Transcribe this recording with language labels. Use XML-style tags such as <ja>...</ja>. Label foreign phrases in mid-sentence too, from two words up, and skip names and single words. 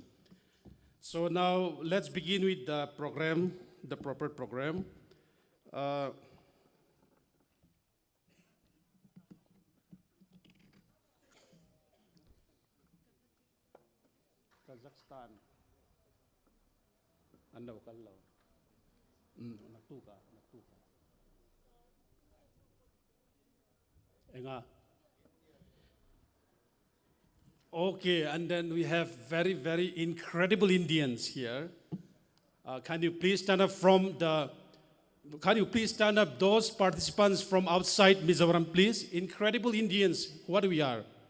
<en>So now let's begin with the program, the proper program. Kazakhstan. Ando kallo. Natuka. Enga. Okay, and then we have very, very incredible Indians here. Can you please stand up those participants from outside Mizoram, please? Incredible Indians, what we are.</en>